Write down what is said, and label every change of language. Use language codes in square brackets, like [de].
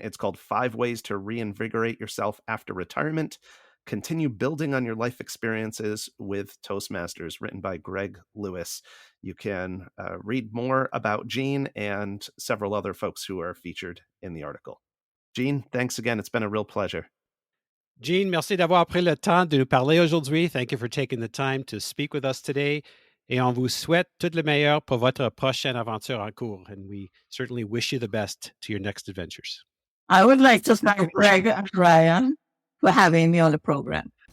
[en] It's called 5 Ways to Reinvigorate Yourself After Retirement. Continue building on your life experiences with Toastmasters, written by Greg Lewis. You can read more about Jean and several other folks who are featured in the article. Jean, thanks again. It's been a real pleasure. [fr] Jean, merci d'avoir pris le temps de nous parler aujourd'hui. [en] Thank you for taking the time to speak with us today. [fr] Et on vous souhaite tout le meilleur pour votre prochaine aventure en cours. [en] And we certainly wish you the best to your next adventures. I would like to thank Greg and Ryan for having me on the program.